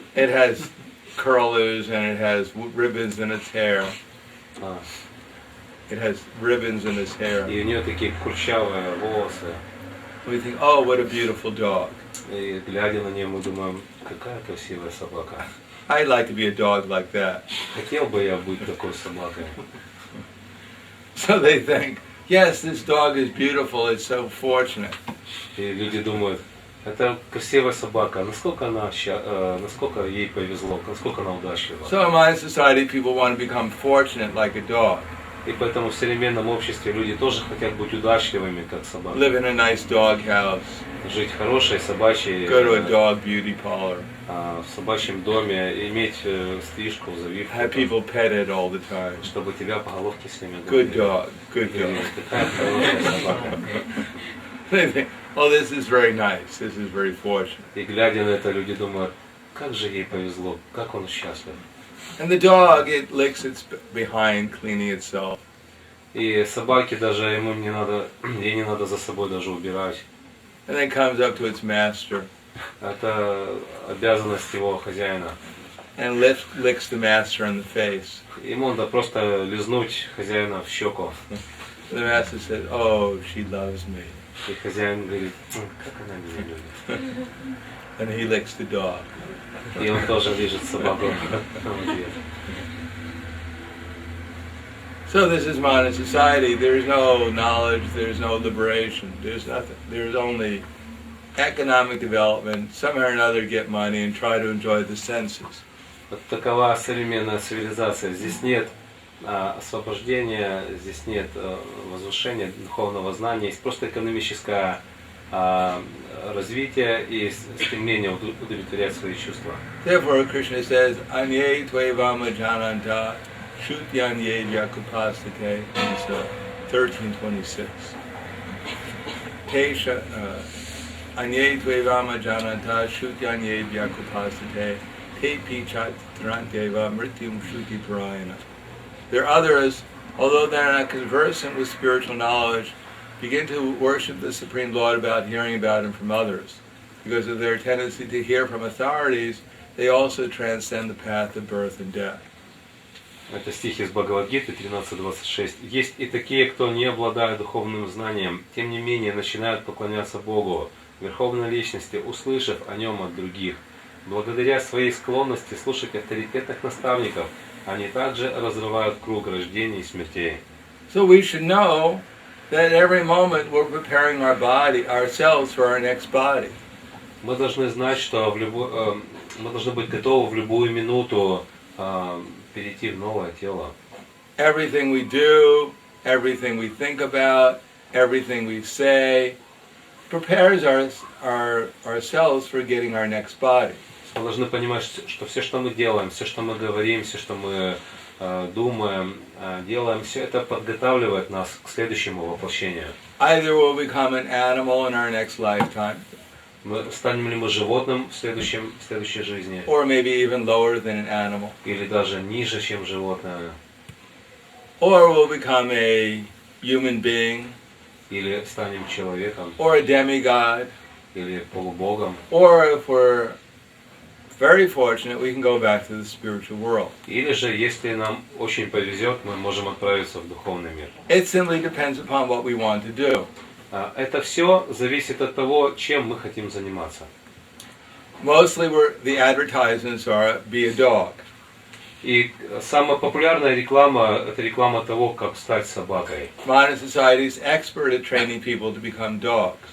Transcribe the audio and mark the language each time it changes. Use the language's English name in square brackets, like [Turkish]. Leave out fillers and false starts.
[English] It has curlers and it has ribbons in its hair. It has ribbons in its hair. [Russian] И у нее такие курчавые волосы. [English] We think, oh, what a beautiful dog. [Russian] И глядя на нее, мы думаем, какая красивая собака. [English] I'd like to be a dog like that. [Russian] Хотел бы я быть такой собакой. [English] So they think, yes, this dog is beautiful, it's so fortunate. [Russian] И люди думают, это красивая собака, насколько ей повезло, насколько она удачлива. [English] So in my society, people want to become fortunate like a dog. [Russian] И поэтому в современном обществе люди тоже хотят быть удачливыми, как собака. [English] Live in a nice dog house. [Russian] Жить в хорошей собачьей, [English] Go to a dog beauty parlor. [Russian] в собачьем доме, иметь стрижку, завивку, [English] Have people pet it all the time. [Russian] чтобы тебя по головке с ними [English] Good dog, good dog. [Russian] Какая хорошая собака. [English] They think, oh, this is very nice, this is very fortunate. [Russian] И глядя на это, люди думают, как же ей повезло, как он счастлив. [English] And the dog, it licks its behind, cleaning itself. [Russian] И собаке даже ей не надо за собой даже убирать. [English] And then comes up to its master. [Russian] Это обязанность его хозяина. [English] And licks the master on the face. [Russian] Ему надо просто лизнуть хозяина в щеку. [English] The master says, oh, she loves me. [Russian] И хозяин говорит, как она меня любит. [English] and he licks the dog. [Russian] И он тоже лижет собаку в ответ. [English] So this is modern society. There's no knowledge, there's no liberation, there's nothing. There's only economic development, somehow or another get money and try to enjoy the senses. [Russian] Вот такова современная цивилизация. Здесь нет освобождения, здесь нет возвышения духовного знания, есть просто экономическое развитие и стремление удовлетворять свои чувства. [English] Therefore, Krishna says, [Sanskrit] "Anye tvevama jananta shutyanye vyakupastate." [English] It's 13:26. [Sanskrit] Tesha anye tvevama jananta shutyanye vyakupastate te pichat tranteva mrityum shuti parayana. [English] There are others, although they're not conversant with spiritual knowledge, begin to worship the Supreme Lord without hearing about Him from others. Because of their tendency to hear from authorities, they also transcend the path of birth and death. [Russian] Это стих из Бхагавад-гиты 13:26. Есть и такие, кто, не обладая духовным знанием, тем не менее начинают поклоняться Богу, Верховной Личности, услышав о Нем от других. Благодаря своей склонности слушать авторитетных наставников, они также разрывают круг рождений и смертей. [English] So we should know that at every moment we're preparing our body, ourselves for our next body. [Russian] Мы должны знать, что мы должны быть готовы в любую минуту перейти в новое тело. [English] Everything we do, everything we think about, everything we say prepares ourselves for getting our next body. [Russian] Мы должны понимать, что все, что мы делаем, все, что мы говорим, все, что мы думаем, делаем, все это подготавливает нас к следующему воплощению. [English] Either we'll become an animal in our next lifetime, [Russian] Станем ли мы животным в следующей жизни? [English] or maybe even lower than an animal, [Russian] Или даже ниже, чем животное? [English] or we'll become a human being, [Russian] Или станем человеком? [English] or a demigod, [Russian] Или полубогом? [English] or if we're very fortunate, we can go back to the spiritual world. [Russian] Или же, если нам очень повезет, мы можем отправиться в духовный мир. [English] It simply depends upon what we want to do. [Russian] Это все зависит от того, чем мы хотим заниматься. [English] Mostly the advertisements are be a dog. [Russian] И самая популярная реклама – это реклама того, как стать собакой. [English] Modern society is expert at training people to become dogs.